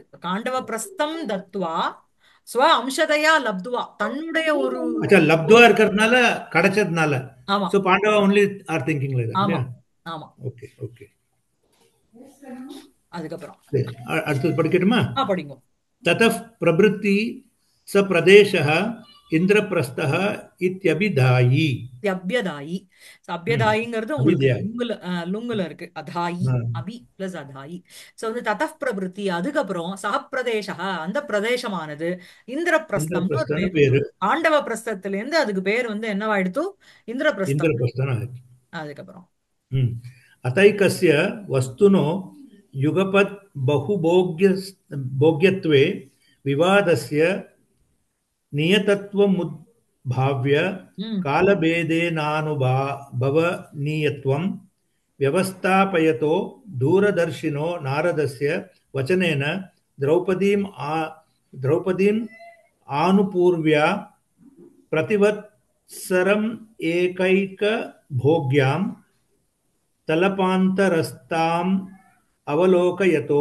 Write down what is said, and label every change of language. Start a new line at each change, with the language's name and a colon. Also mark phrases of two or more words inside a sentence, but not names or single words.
Sanskrit: खाण्डव प्रस्थम् दत्त्वा स्व अंशतया लब्ध्वा
Tamil: தன்னுடைய ஒரு அச்சா, லப்துவா ஒரு இருக்கிறதுனால, கிடைச்சதுனால. ஆமா
English: So Pandava only are thinking like that
Tamil: ஆமா இல்லையா? ஆமா. ஓகே, ஓகே. அதுக்கப்புறம் சரி, அடுத்தது படிக்கட்டுமா? படிங்க.
Sanskrit: ततः प्रभृति स प्रदेशः इन्द्रप्रस्थः इत्यभिधायि.
Tamil: அபியதாயி. ம். அபியதாயிங்கிறது உங்களுக்கு அபித்யாய். லுங்குல இருக்கு. அதாயி ஆ, அபி பிளஸ் அதாயி. சோ வந்து
Sanskrit: ततः प्रभृति
Tamil: அதுக்கப்புறம் சகப்பிரதேச அந்த பிரதேசமானது இந்திரபிரஸ்தம்னு ஒரு இந்திரபிரஸ்தன்னு பேர் பேரு. வந்துடும். ஆண்டவ பிரஸ்தத்துல இருந்து அதுக்கு பேர் வந்து என்னவாயிடுத்து? இந்திரபிரஸ்தம். இந்திரபிரஸ்தன் ஆச்சு. அதுக்கப்புறம் ம்.
Sanskrit: अतैकस्य वस्तुनो युगपत् बहुभोग्य भोग्यत्वे विवादस्य नियतत्वमुद्भाव्य
Tamil: ம்
Sanskrit: कालभेदेनानुभवनीयत्वं व्यवस्थापयतो दूरदर्शिनो नारदस्य वचनेन द्रौपदीम् द्रौपदीम् आनुपूर्व्या प्रतिवत्सरम् एकैकभोग्यां तलपान्तरस्ताम् अवलोकयतो